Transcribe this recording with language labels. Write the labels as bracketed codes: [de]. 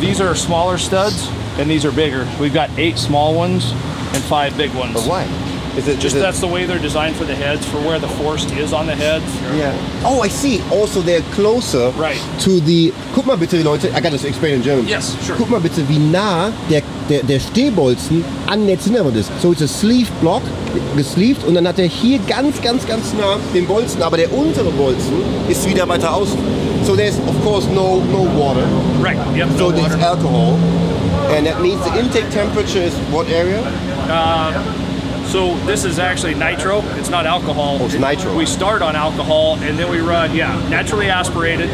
[en] These are smaller studs, and these are bigger. We've got 8 small ones and 5 big ones. But why? That's the way they're designed for the heads, for where the force is on the heads. Yeah. Oh, I see. Also, they're closer to the... [de] Guck mal bitte, Leute, [en] I got to explain in German. Yes, sure. [de] Guck mal bitte, wie nah der Stehbolzen an der Zinnerwand ist. [en] So it's a sleeve block, [de] gesleeved, und dann hat er hier ganz nah den Bolzen, aber der untere Bolzen ist wieder weiter außen. [en] So there's, of course, no water. Right, yep, so there's alcohol. And that means the intake temperature is what area? So this is actually nitro. It's not alcohol. Oh, it's nitro. We start on alcohol and then we run, naturally aspirated.